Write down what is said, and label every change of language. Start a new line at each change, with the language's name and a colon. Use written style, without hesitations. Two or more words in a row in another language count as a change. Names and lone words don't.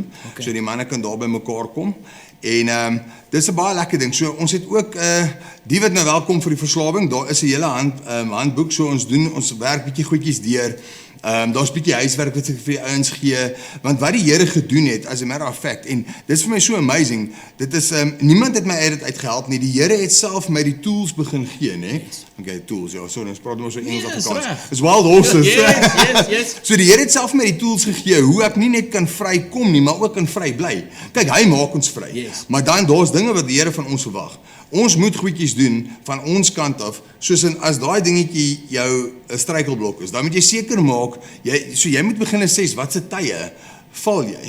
English: Okay.
Afrikaans: So die manne kan daar by mekaar kom. En dis 'n baie lekker ding. So ons het ook die wat nou welkom vir die verslawing, daar is 'n hele handboek, so ons werk bietjie goedjies deur. Daar's bietjie huiswerk wat ek vir die ouens gee, want wat die Here gedoen het,
English: as a matter of fact,
Afrikaans: en dit is vir my so amazing, dit is, niemand het my uit dit uitgehelp nie, die Here het self my die tools begin gee, né?
English: Yes.
Afrikaans: Okay, tools, ja, so, ons praat maar so Engels
English: Yes,
Afrikaans: Afrikaans. reg.
English: It's wild horses. Yes.
Afrikaans: So die Here het self my die tools gegee, hoe ek nie net kan vry kom nie, maar ook kan vry bly. Kyk, hy maak ons vry.
English: Yes.
Afrikaans: Maar dan, daar's dinge wat die Here van ons verwag. Ons moet goedjies doen van ons kant af, soos in, as daai dingetjie jou 'n struikelblok is, dan moet jy seker maak, jy moet begin assess, wat se tye val jy?